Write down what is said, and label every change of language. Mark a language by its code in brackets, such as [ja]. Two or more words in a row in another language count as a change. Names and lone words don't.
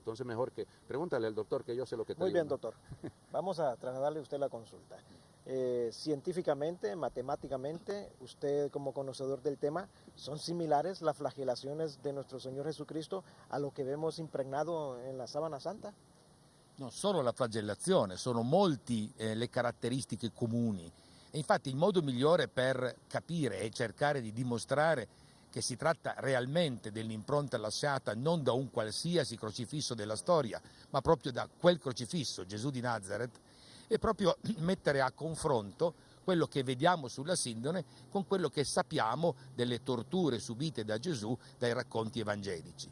[es] Entonces mejor que, pregúntale al doctor, que yo sé lo que te digo. Muy bien, doctor. Vamos a trasladarle a usted la consulta. Científicamente, matemáticamente, usted como conocedor del tema, ¿son similares las flagelaciones de nuestro Señor Jesucristo a lo que vemos impregnado en la sábana santa? [it] Non solo la flagellazione, sono molti le caratteristiche comuni. E infatti il modo migliore per capire e cercare di dimostrare che si tratta realmente dell'impronta lasciata non da un qualsiasi crocifisso della storia, ma proprio da quel crocifisso, Gesù di Nazareth, è proprio mettere a confronto quello che vediamo sulla sindone con quello che sappiamo delle torture subite da Gesù dai racconti evangelici.